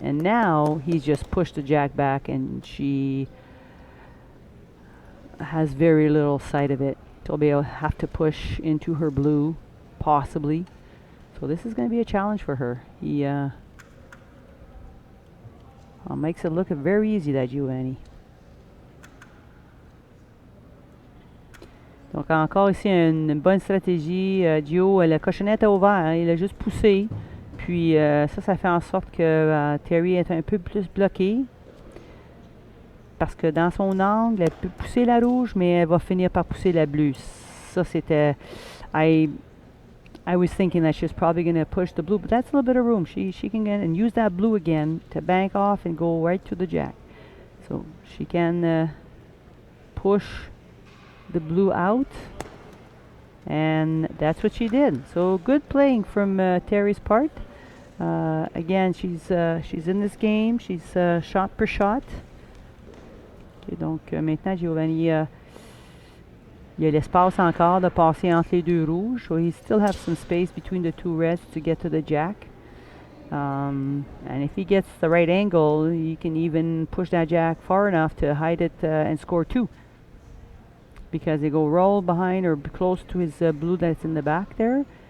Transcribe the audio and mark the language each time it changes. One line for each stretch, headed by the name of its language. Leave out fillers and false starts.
English: And now he's just pushed the jack back, and she has very little sight of it. She'll be able to have to push into her blue, possibly. So this is going to be a challenge for her. He makes it look very easy, that Giovanni.
French: Donc encore ici une bonne stratégie. Gio, le cochonnet était ouvert, hein, il a juste poussé. Puis ça fait en sorte que Terrie est un peu plus bloquée. Parce que dans son angle, elle peut pousser la rouge, mais elle va finir par pousser la bleue. Ça c'était...
English: I was thinking that she's probably going to push the blue, but that's a little bit of room. She can get and use that blue again to bank off and go right to the jack. So she can push the blue out, and that's what she did. So good playing from Terrie's part. Again, she's in this game. She's shot per shot.
French: Okay, donc maintenant Giovanni, il y a l'espace encore de passer entre les 2 rouges.
English: So he still has some space between the 2 reds to get to the jack. And if he gets the right angle, he can even push that jack far enough to hide it and score 2. Because they go roll behind or close to his blue that's in the back there.